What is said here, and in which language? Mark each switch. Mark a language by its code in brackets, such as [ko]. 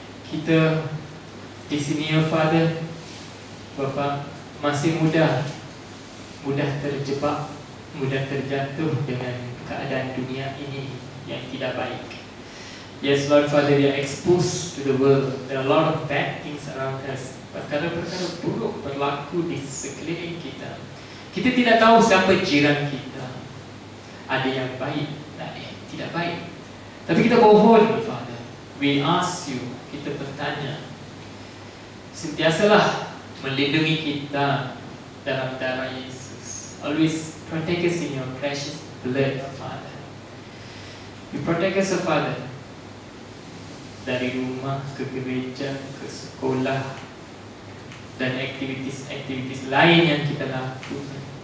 [ms] Kita di sini, oh Father, Bapa, masih mudah terjebak, mudah terjatuh dengan keadaan dunia ini yang tidak baik. [en] Yes, Lord Father, we are exposed to the world. There are a lot of bad things around us. [ms] Perkara-perkara buruk berlaku di sekeliling kita. Kita tidak tahu siapa jiran kita. Ada yang baik, ada yang tidak baik. Tapi kita mohon, Father, [en] we ask you, [ms] kita bertanya, sentiasalah melindungi kita dalam darah Yesus. [en] Always protect us in your precious blood, Father. You protect us, [ms] Father, dari rumah ke gereja, ke sekolah, dan aktivitis-aktivitis lain yang kita lakukan.